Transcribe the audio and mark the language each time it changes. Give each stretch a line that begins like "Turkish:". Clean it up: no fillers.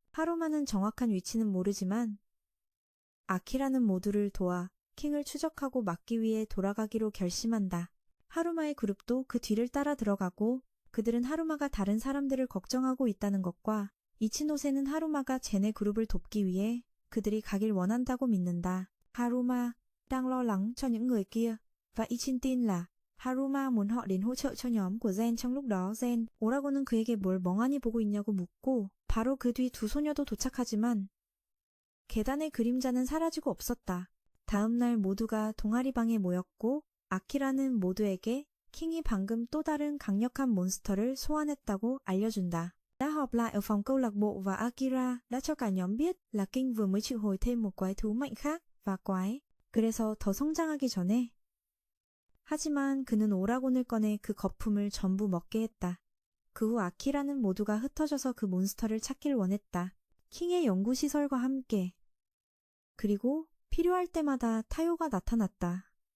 Korean: 하루마는 정확한 위치는 모르지만 아키라는 모두를 도와 킹을 추적하고 막기 위해 돌아가기로 결심한다. 하루마의 그룹도 그 뒤를 따라 들어가고 그들은 하루마가 다른 사람들을 걱정하고 있다는 것과 이치노세는 하루마가 쟤네 그룹을 돕기 위해 그들이 가길 원한다고 믿는다.
Vietnamese: 하루마 đang lo lắng cho những người kia và Ichin tin là Haruma muốn họ đến hỗ trợ cho nhóm của Zen trong lúc đó Zen
Korean: 오라고는 그에게 뭘 멍하니 보고 있냐고 묻고 바로 그 뒤 두 소녀도 도착하지만 계단의 그림자는 사라지고 없었다. 다음 날 모두가 동아리방에 모였고 아키라는 모두에게 킹이 방금 또 다른 강력한 몬스터를 소환했다고 알려준다.
Vietnamese: Đã họp lại ở phòng câu lạc bộ và Akira đã cho cả nhóm biết là King vừa mới triệu hồi thêm một quái thú mạnh khác và quái.
Korean: 그래서 더 성장하기 전에 하지만 그는 오라곤을 꺼내 그 거품을 전부 먹게 했다. 그 후 아키라는 모두가 흩어져서 그 몬스터를 찾길 원했다. 킹의 연구시설과 함께. 그리고 필요할 때마다 타요가 나타났다.